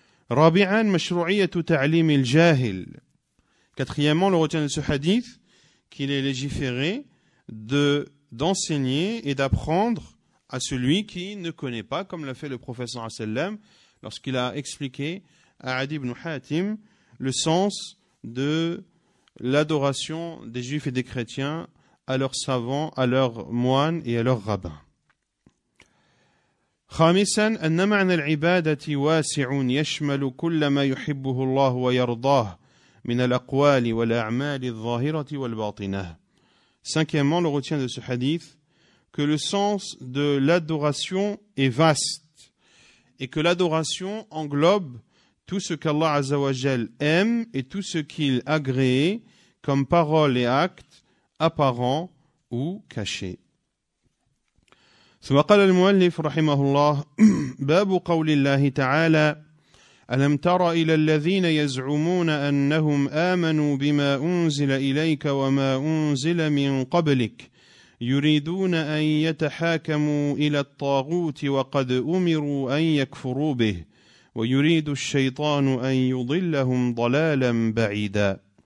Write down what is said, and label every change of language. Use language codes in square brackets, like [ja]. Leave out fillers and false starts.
[ar] رابعا مشروعية تعليم الجاهل. [fr] Quatrièmement, on le retient de ce hadith qu'il est légiféré d'enseigner et d'apprendre à celui qui ne connaît pas, comme l'a fait le prophète sallallahu alayhi wa sallam lorsqu'il a expliqué à Adi ibn Hatim le sens de l'adoration des juifs et des chrétiens à leurs savants, à leurs moines et à leurs rabbins. [ar] خامسا أن معنى العبادة واسع يشمل كل ما يحبه الله ويرضاه من الأقوال والأعمال الظاهرة والباطنة. [fr] Cinquièmement, on le retient de ce hadith que le sens de l'adoration est vaste et que l'adoration englobe tout ce qu'Allah Azza wa Jal aime et tout ce qu'il agrée comme paroles et actes apparents ou cachés. [ar] ثم قال المؤلف رحمه الله باب قول الله تعالى ألم تر إلى الذين يزعمون أنهم آمنوا بما أنزل إليك وما أنزل من قبلك يريدون أن يتحاكموا إلى الطاغوت وقد أمروا أن يكفروا به ويريد الشيطان أن يضلهم ضلالا بعيدا.